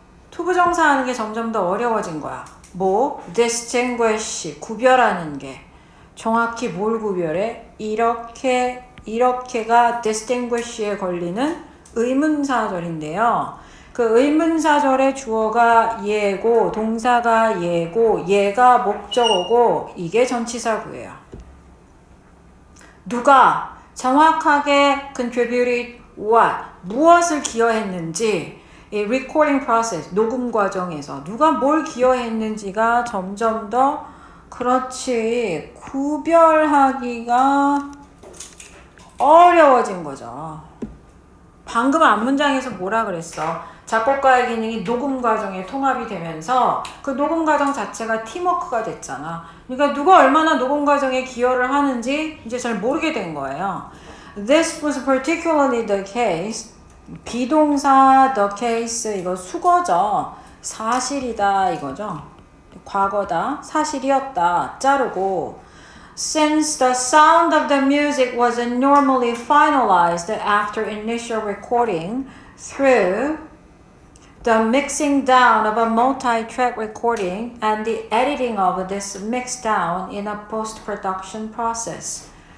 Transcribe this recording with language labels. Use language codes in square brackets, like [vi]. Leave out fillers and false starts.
[ko] 투부정사 하는 게 점점 더 어려워진 거야. 뭐? distinguish, 구별하는 게. 정확히 뭘 구별해? 이렇게가 distinguish에 걸리는 의문사절인데요. 그 의문사절의 주어가 얘고 동사가 얘고 얘가 목적어고 이게 전치사구예요. 누가 정확하게 [en] contributed what, [ko] 무엇을 기여했는지 이 recording process, 녹음 과정에서 누가 뭘 기여했는지가 점점 더 그렇지 구별하기가 어려워진 거죠. 방금 앞문장에서 뭐라 그랬어? 작곡가의 기능이 녹음 과정에 통합이 되면서 그 녹음 과정 자체가 팀워크가 됐잖아. 그러니까 누가 얼마나 녹음 과정에 기여를 하는지 이제 잘 모르게 된 거예요. [en] This was particularly the case. [ko] 비동사 the case 이거 수거죠. 사실이다 이거죠. 과거다. 사실이었다. 자르고 [en] Since the sound of the music was normally finalized after initial recording through the mixing down of a multi-track recording and the editing of this mix down in a post-production process.